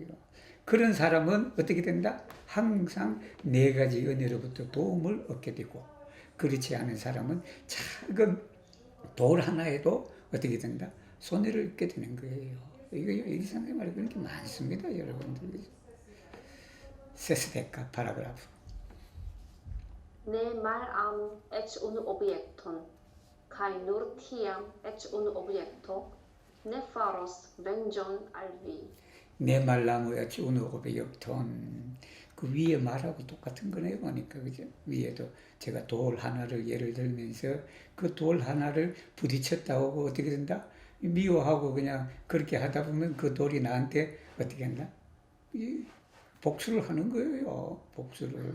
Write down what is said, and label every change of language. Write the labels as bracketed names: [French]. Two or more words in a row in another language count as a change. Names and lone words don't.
[Korean] 그런 사람은 어떻게 된다? 항상 네 가지 은혜로부터 도움을 얻게 되고, 그렇지 않은 사람은 작은 돌 하나에도 어떻게 된다? 손해를 입게 되는 거예요. 이거 일상생활에 그런 게 많습니다, 여러분들. [Esperanto] sesdeka paragrafo. Ne malam ec unu objekton, kai nur tiam ec unu objekto ne faros venĝon al vi. ne malamu eci unu objekton. [Korean] 그 위에 말하고 똑같은 거네요, 보니까. 그죠? 위에도 제가 돌 하나를 예를 들면서 그 돌 하나를 부딪혔다고 어떻게 된다? 미워하고 그냥 그렇게 하다 보면 그 돌이 나한테 어떻게 한다? 복수를 하는 거예요. 복수를.